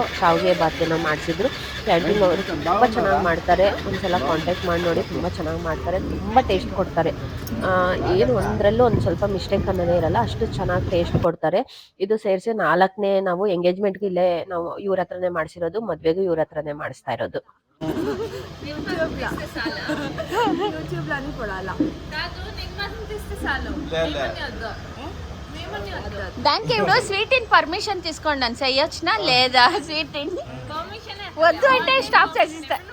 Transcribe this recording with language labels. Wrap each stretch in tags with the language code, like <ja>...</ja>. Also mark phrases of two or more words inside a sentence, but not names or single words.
<kn>ಶಾವಿಗೆ ಬಾತೇನೋ ಮಾಡಿಸಿದ್ರು. ಕ್ಯಾಂಟೀನ್ ಅವರು ತುಂಬಾ ಚೆನ್ನಾಗಿ ಮಾಡ್ತಾರೆ. ಒಂದ್ಸಲ ಕಾಂಟ್ಯಾಕ್ಟ್ ಮಾಡಿ ನೋಡಿ, ತುಂಬಾ ಚೆನ್ನಾಗಿ ಮಾಡ್ತಾರೆ, ತುಂಬಾ ಟೇಸ್ಟ್ ಕೊಡ್ತಾರೆ. ಏನು ಒಂದ್ರಲ್ಲೂ ಒಂದು ಸ್ವಲ್ಪ ಮಿಸ್ಟೇಕ್ ಅನ್ನೋದೇ ಇರಲ್ಲ, ಅಷ್ಟು ಚೆನ್ನಾಗಿ ಟೇಸ್ಟ್ ಕೊಡ್ತಾರೆ. ಇದು ಸೇರಿಸಿ 4ನೇ ನಾವು ಎಂಗೇಜ್ಮೆಂಟ್ಗೆ ಇಲ್ಲೇ ನಾವು ಇವ್ರ ಹತ್ರನೇ ಮಾಡಿಸಿರೋದು, ಮದ್ವೆಗೂ ಇವ್ರ ಹತ್ರನೇ ಮಾಡಿಸ್ತಾ ಇರೋದು.</kn> <te>దానికి ఇప్పుడు స్వీట్ ఇన్ పర్మిషన్ తీసుకోండి చెయ్యొచ్చునా లేదా స్వీట్ ఇన్ వద్దు అంటే స్టాప్ చేసిస్తా</te>